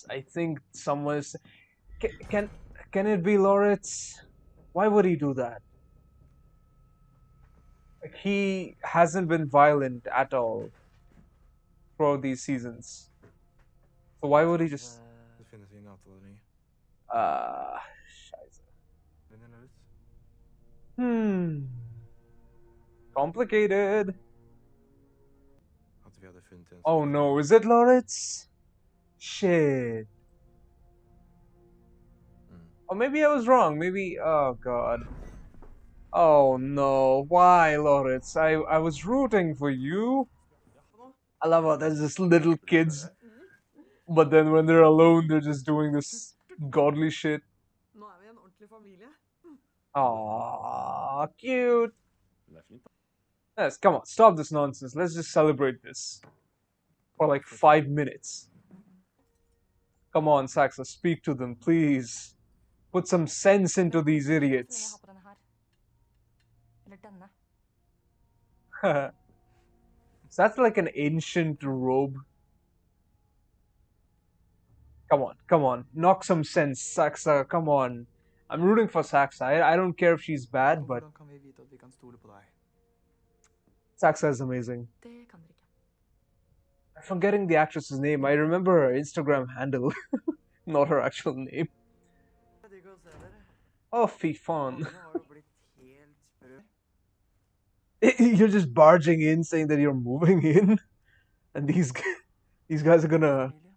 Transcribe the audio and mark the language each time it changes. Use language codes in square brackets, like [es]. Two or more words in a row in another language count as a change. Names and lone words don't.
[en] I think someone's... Can it be Loritz? Why would he do that? Like, he hasn't been violent at all throughout these seasons. So why would he just... [no] Det finnes ingen avtale. Scheiße. Vinner ut. Complicated. At vi hadde funnet en [en] Oh no, is it Loritz? Shit. Or maybe I was wrong. Maybe... Oh god. Oh no. Why, Loritz? I was rooting for you. I love how there's just little kids. But then when they're alone, they're just doing this godly shit. [no] Nå er vi en ordentlig familie. [en] Aww, cute. Yes, come on, stop this nonsense. Let's just celebrate this for like 5 minutes. Come on, Saxa, speak to them, please. Put some sense into these idiots. Is that like an ancient robe? Come on, knock some sense, Saxa, come on. I'm rooting for Saxa. I don't care if she's bad, but [no] Hvordan kan vi vite at vi kan stole på deg? [en] Saxa is amazing. [no] Det kan dere ikke. [en] I'm forgetting the actress's name. I remember her Instagram handle, not her actual name. [no] Oh, fy faen. [en] You're just barging in, saying that you're moving in, and these guys are gonna...